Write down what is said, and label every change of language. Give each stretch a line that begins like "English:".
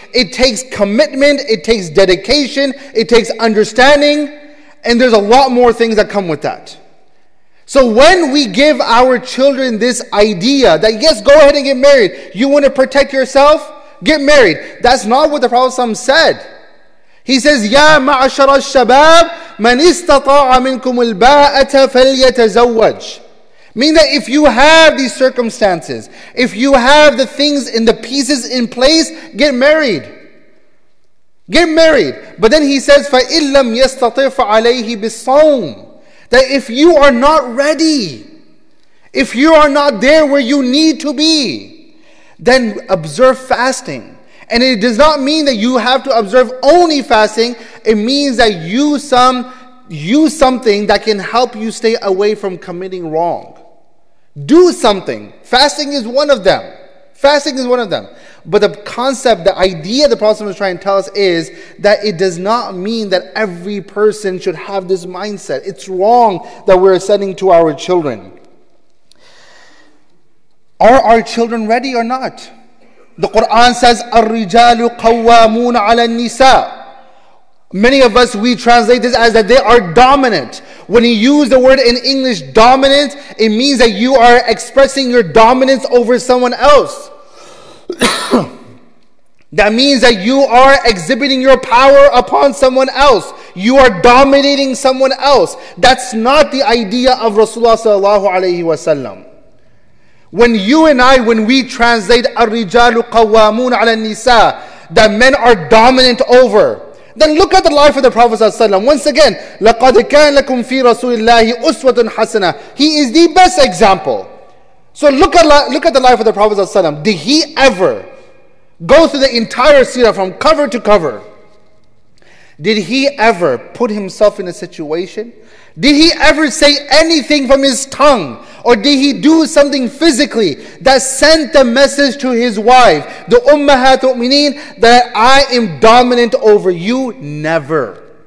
English: It takes commitment, it takes dedication, it takes understanding, and there's a lot more things that come with that. So when we give our children this idea that yes, go ahead and get married. You want to protect yourself? Get married. That's not what the Prophet ﷺ said. He says,
Arabic: يَا مَعْشَرَ الشَّبَابِ مَنْ اسْتَطَاعَ مِنْكُمُ الْبَاءَةَ فَلْيَتَزَوَّجْ.
English: Meaning that if you have these circumstances, if you have the things and the pieces in place, get married. Get married. But then he says,
Arabic: فَإِن لَمْ يَسْتَطِعْ فَعَلَيْهِ بِالصَّوْمِ.
English: That if you are not ready, if you are not there where you need to be, then observe fasting. And it does not mean that you have to observe only fasting. It means that use something that can help you stay away from committing wrong. Do something. Fasting is one of them. Fasting is one of them. But the concept, the idea the Prophet was trying to tell us is that it does not mean that every person should have this mindset. It's wrong that we're sending to our children. Are our children ready or not? The Quran says,
Arabic: الرِّجَالُ قَوَّامُونَ عَلَى النِّسَاءِ.
English: Many of us, we translate this as that they are dominant. When you use the word in English, dominant, it means that you are expressing your dominance over someone else. That means that you are exhibiting your power upon someone else. You are dominating someone else. That's not the idea of Rasulullah sallallahu alaihi wasallam. When you and I, when we translate
Arabic: الرِّجَالُ قَوَّامُونَ عَلَى النِّسَاءِ,
English: that men are dominant over, then look at the life of the Prophet ﷺ. Once again,
Arabic: لَقَدْ كَانَ لَكُمْ فِي رَسُولِ اللَّهِ أُسْوَةٌ حَسَنَةٌ.
English: He is the best example. So look at the life of the Prophet ﷺ. Did he ever go through the entire seerah from cover to cover? Did he ever put himself in a situation? Did he ever say anything from his tongue? Or did he do something physically that sent the message to his wife, the Ummahat Mu'mineen, that I am dominant over you? Never.